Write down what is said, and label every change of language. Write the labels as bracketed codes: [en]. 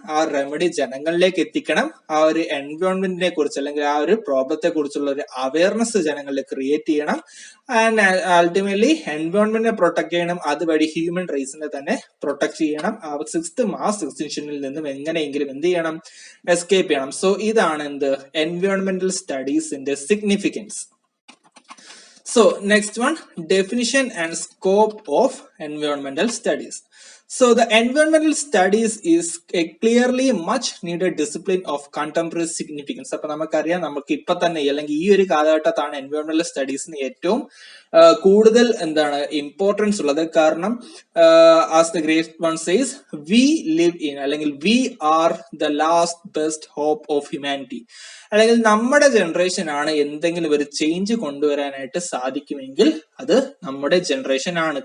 [ml] ആ റെമഡി ജനങ്ങളിലേക്ക് എത്തിക്കണം. ആ ഒരു എൻവയോൺമെന്റിനെ കുറിച്ച് അല്ലെങ്കിൽ ആ ഒരു പ്രോബ്ലത്തെ കുറിച്ചുള്ള ഒരു അവയർനെസ് ജനങ്ങളിൽ ക്രിയേറ്റ് ചെയ്യണം. ആൻഡ് അൾട്ടിമേറ്റ്ലി എൻവയോൺമെന്റിനെ പ്രൊട്ടക്ട് ചെയ്യണം. അതുവഴി ഹ്യൂമൻ റേസിനെ തന്നെ പ്രൊട്ടക്ട് ചെയ്യണം. ആ 6th മാസ് എക്സ്റ്റിൻഷനിൽ നിന്നും എങ്ങനെയെങ്കിലും എന്ത് ചെയ്യണം, എസ്കേപ്പ് ചെയ്യണം. സോ ഇതാണ് എൻവയോൺമെന്റൽ സ്റ്റഡീസിന്റെ significance. [en] So next one, definition and scope of environmental studies. So the environmental studies is a clearly much needed discipline of contemporary significance. [ml] അപ്പൊ നമുക്കറിയാം, നമുക്ക് ഇപ്പൊ തന്നെ അല്ലെങ്കിൽ ഈ ഒരു കാലഘട്ടത്താണ് എൻവയോൺമെന്റൽ സ്റ്റഡീസിന് ഏറ്റവും കൂടുതൽ ഇമ്പോർട്ടൻസ് ഉള്ളത്. കാരണം [en] As the great one says, we live in അല്ലെങ്കിൽ we are the last best hope of humanity. [ml] അല്ലെങ്കിൽ നമ്മുടെ ജനറേഷൻ ആണ് എന്തെങ്കിലും ഒരു ചേഞ്ച് കൊണ്ടുവരാനായിട്ട് സാധിക്കുമെങ്കിൽ അത് നമ്മുടെ ജനറേഷൻ ആണ്.